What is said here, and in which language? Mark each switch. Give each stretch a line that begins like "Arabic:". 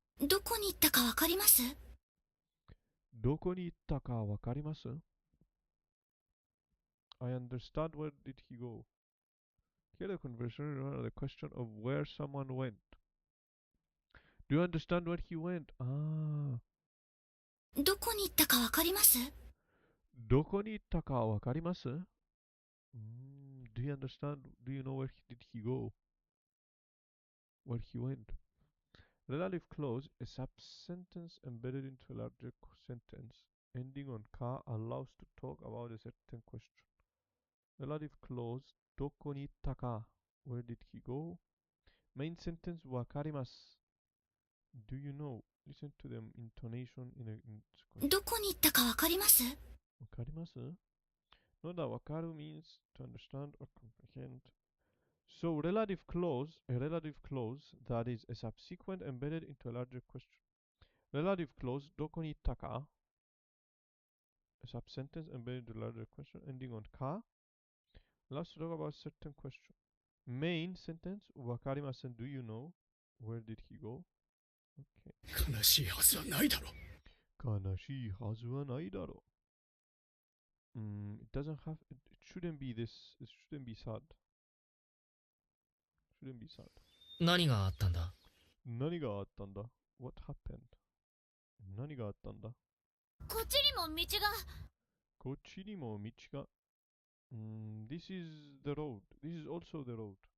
Japanese: どこに行ったかわかります？どこに行ったかわかります？
English: I understand. Where did he go? Here the conversation around the question of where someone went. Do you understand where he went?
Japanese: どこに行ったかわかります？どこに行ったかわかります？
English: Do you understand? Do you know where did he go? Where he went? Relative clause, a sub-sentence embedded into a larger sentence, ending on ka, allows to talk about a certain question. Relative clause,
Japanese: どこに行ったか?
English: Where did he go? Main sentence,
Japanese: わかります.
English: Do you know? Listen to the intonation in
Japanese: どこに行ったかわかります？わかります?
English: No, that わかる means to understand or comprehend. So a relative clause that is a subsequent embedded into a larger question. Relative clause,
Japanese: どこに行ったか?
English: A sub-sentence embedded into a larger question ending on ka. Let's talk about a certain question. Main sentence,
Japanese: わかりません.
English: Do you know? Where did he go? Okay.
Japanese: 悲しいはずはないだろ。悲しいはずはないだろ。
English: It doesn't have, it shouldn't be this, it shouldn't be sad. Shouldn't be sad.
Japanese: 何があったんだ？何があったんだ？
English: What happened?
Japanese: 何があったんだ？こっちにも道が。こっちにも道が。
English: This is the road. This is also the road.